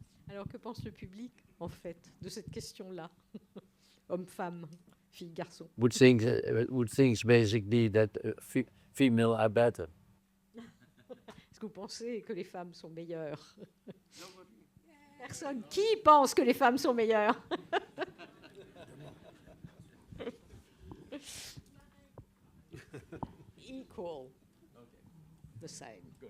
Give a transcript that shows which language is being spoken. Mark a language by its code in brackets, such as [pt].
[fr] Alors que pense le public en fait de cette question-là, homme-femme, fille-garçon? [en] Would think basically that female are better. [fr] Est-ce que vous pensez que les femmes sont meilleures? Personne. Qui pense que les femmes sont meilleures? [en] Equal. The same.